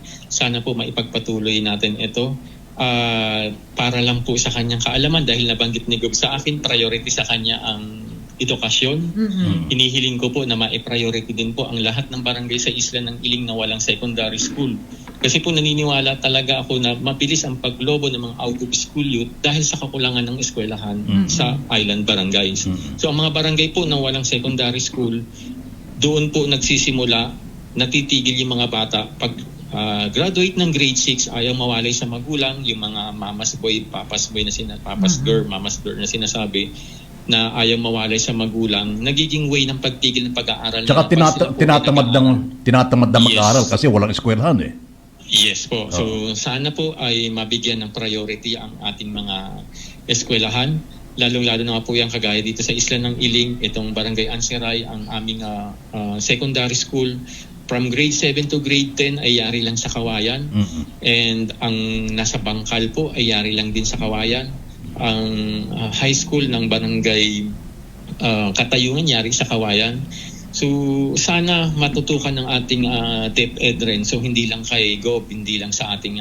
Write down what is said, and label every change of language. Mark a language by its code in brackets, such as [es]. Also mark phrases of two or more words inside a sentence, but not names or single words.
[tl] Sana po maipagpatuloy natin ito. Para lang po sa kanyang kaalaman dahil nabanggit ni Gob sa akin, priority sa kanya ang edukasyon. Hinihiling ko po na ma-priority din po ang lahat ng barangay sa isla ng Iling na walang [en] secondary school. [tl] Kasi po naniniwala talaga ako na mabilis ang paglobo ng mga [en] out-of-school youth [tl] dahil sa kakulangan ng eskwelahan sa island barangays. So ang mga barangay po na walang [en] secondary school, [tl] doon po nagsisimula, natitigil yung mga bata pag graduate ng grade 6, ayaw mawalay sa magulang, yung mga mamas boy, papas boy na papas girl, mamas girl na sinasabi na ayaw mawalay sa magulang, nagiging way ng pagtigil ng pag-aaral. Tsaka tinatamad na mag-aaral kasi walang eskwelahan Yes po. So sana po ay mabigyan ng priority ang ating mga eskwelahan. Lalong-lalo na po yung kagaya dito sa isla ng Iling, itong Barangay Ansiray, ang aming [en] secondary school. From grade 7 to grade 10 [tl] ay yari lang sa Kawayan. And ang nasa Bangkal po ay yari lang din sa Kawayan. Ang high school ng Barangay Katayungan yari sa Kawayan. So sana matutukan ng ating DepEd rin. So hindi lang kay Gob, hindi lang sa ating